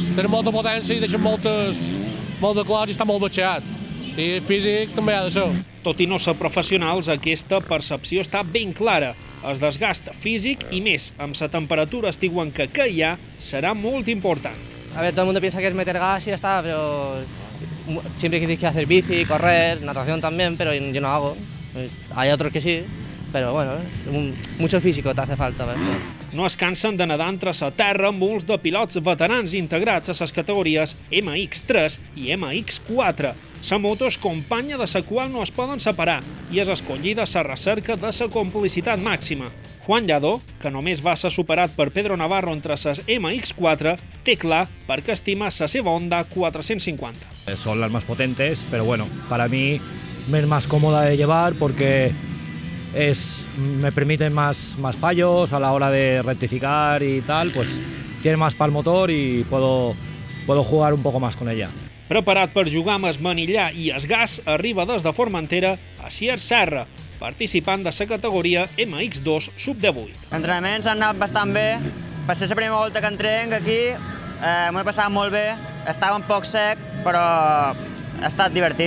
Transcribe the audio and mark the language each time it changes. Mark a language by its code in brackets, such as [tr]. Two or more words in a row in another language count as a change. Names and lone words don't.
[ca] Tenen molta potència i deixen molt de clots i està molt batxeat. I físic també ha de ser. Tot i no ser professionals, aquesta percepció està ben clara. El desgast físic i més amb la temperatura estigüenca que hi ha serà molt important. [es] A ver, todo el mundo piensa que es meter gas y ya está, pero siempre tienes que hacer bici, correr, natación también, pero yo no hago. Hay otros que sí, pero bueno, mucho físico te hace falta. [ca] No es cansen de nedar entre la terra amb molts de pilots veterans integrats a les categories MX3 i MX4. La moto és companya de la qual no es poden separar i és escollida a la recerca de la complicitat màxima. Juan Lladó, que només va ser superat per Pedro Navarro entre les MX4, té clar perquè estima la seva Honda 450. [es] Son las más potentes, pero bueno, para mí me es más cómoda de llevar porque me permiten más fallos a la hora de rectificar y tal, pues tiene más para el motor y puedo jugar un poco más con ella. [ca] Preparat per jugar amb es Manillà i es Gas, arriba des de Formentera a Sier Serra, participant de la categoria MX2 sub-18. Els entrenaments han anat bastant bé. Per ser la primera volta que entrenc aquí, m'ho he passat molt bé. Estava un poc sec, però ha estat divertit.